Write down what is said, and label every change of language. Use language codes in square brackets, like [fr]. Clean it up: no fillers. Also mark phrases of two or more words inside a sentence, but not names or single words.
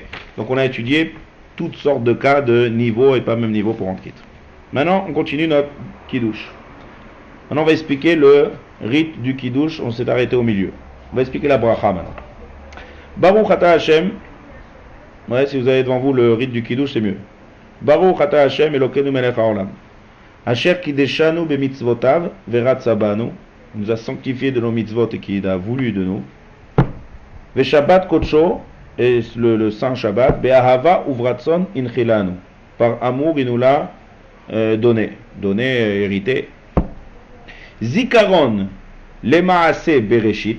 [fr] Donc on a étudié toutes sortes de cas de niveau et pas même niveau pour rendre quitte. Maintenant on continue notre Kiddush. Maintenant, on va expliquer le rite du Kiddush. On s'est arrêté au milieu. On va expliquer la bracha maintenant. [he] ברוך אתה השם. [fr] Ouais, si vous avez devant vous le rite du Kiddush, c'est mieux. [he] ברוך אתה השם אלוקינו מלך העולם. אשר קדשנו במצוותיו ורצה בנו. [fr] Il nous a sanctifié de nos mitzvot et qu'il a voulu de nous. [he] ושבת קדשו, [fr] et le saint Shabbat, [he] באהבה וברצון הנחילנו. [fr] Par amour, il nous l'a donné, hérité. [he] Zikaron, les מעשה בראשית.